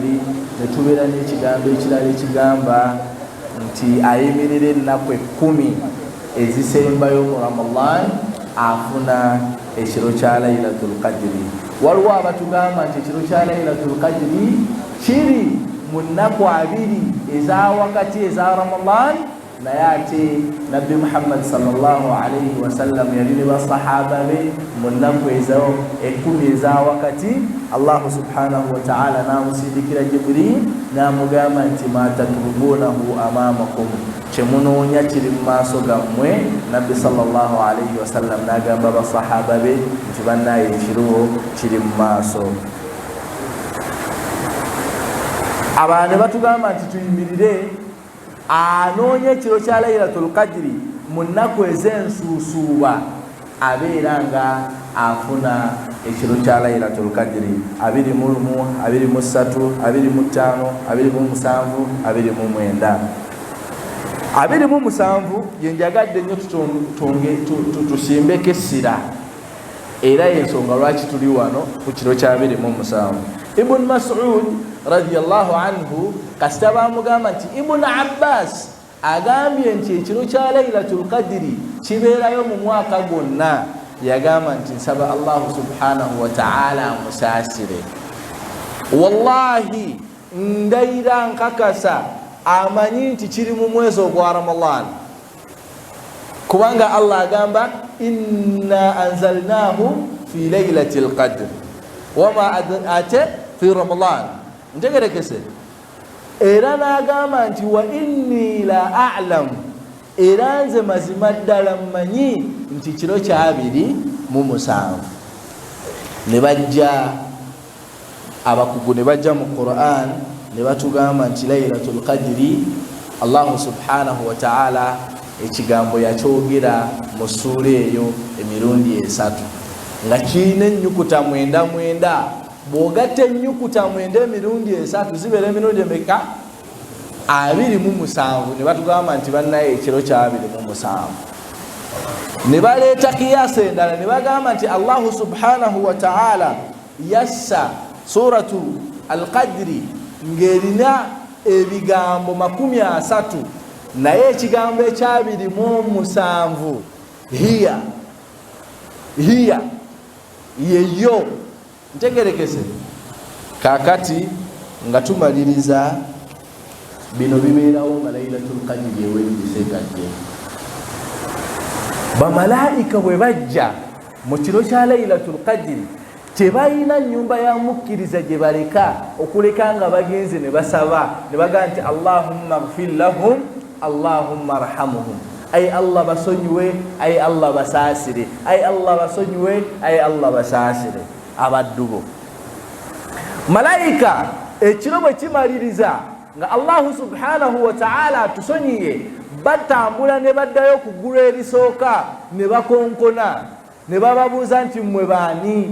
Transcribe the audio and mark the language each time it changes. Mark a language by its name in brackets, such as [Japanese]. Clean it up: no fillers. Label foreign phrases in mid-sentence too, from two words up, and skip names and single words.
[Ganda] Ne tubeera n'ekigambo ekirala ekigamba nti ayimirire ennaku 10 ezisembayo mu Ramadan afuna ekiro kya Laylatul Qadri. Waliwo abatugamba nti ekiro kya Laylatul Qadri kiri mu nnaku 2 eza wakati eza Ramadan, naye ate Nabbi Muhammad [Arabic] صلى الله عليه وسلم [Ganda] yali ne basahaba be mu nnaku ezo 10 eza wakati. Allah [Arabic] سبحانه وتعالى [Ganda] namusindikira Jibril namugamba nti [Arabic] ما تطلبونه أمامكم, [Ganda] kyemunoonya kiri mu maaso gammwe. Nabbi [Arabic] صلى الله عليه وسلم [Ganda] nagamba basahaba be nti bannaye ekiro kiri mu maaso. Abantu batugamba nti tuyimirire anoonya ekiro kya Laylatul Qadri mu nnaku ez'ensuusuuba, abeera nga afuna ekiro kya Laylatul Qadri 21, 23, 25, 27, 29. 27 yenjagadde nnyo tusimbeko essira, era yensonga lwaki tuli wano ku kiro kya 27. Ibn Mas'ud [Arabic] رضي الله عنه [Ganda] kasita bamugamba nti Ibn Abbas agambye nti ekiro kya Laylatul Qadri kibeerayo mu mwaka gwonna, yagamba nti nsaba Allah [Arabic] سبحانه وتعالى [Ganda] musaasire. Wallahi ndayira nkakasa amanyi nti kiri mu mwezi ogwa Ramadan, kubanga Allah agamba [Arabic] إنا أنزلناه في ليلة القدر وما [Ganda] ate [Arabic] في رمضان. [Ganda] Ntegerekese. Era n'agamba nti [Arabic] وإني لا أعلم, [Ganda] era nze mazima ddala mmanyi nti kiro kya 27. Ne bajja abakugu ne bajja mu Qur'an ne batugamba nti Laylatul Qadri Allah [Arabic] سبحانه وتعالى [Ganda] ekigambo yakyogera mu ssuula eyo emirundi 3 nga kirina ennyukuta 99. Bw'ogatta ennyukuta 9 emirundi 3 zibeera emirundi emeka? 27. Ne batugamba nti bannaye ekiro kya 27. Ne baleeta kiyasa endala ne bagamba nti Allah [Arabic] سبحانه وتعالى [Ganda] yassa suratu al-Qadri ng'erina ebigambo 30, naye ekigambo ekya 27 hiya yeyo. Ntegerekese. Kakati nga tumaliriza bino bibeerawo nga Laylatul Qadri ewendisekadde. Bamalaika bwe bajja mu kiro kya Laylatul Qadri tebalina nnyumba ya mukkiriza gye baleka okuleka nga bagenze ne basaba ne bagamba nti [Arabic] اللهم اغفر لهم، اللهم ارحمهم, [Ganda] ay Allah basonyiwe, ay Allah basaasire, ay Allah basonyiwe, ay Allah basaasire abaddu bo. Malaika ekiro bwe kimaliriza nga Allah [Arabic] سبحانه وتعالى [Ganda] atusonyiye, batambula ne baddayo ku ggulu erisooka ne bakonkona ne bababuuza nti mmwe baani?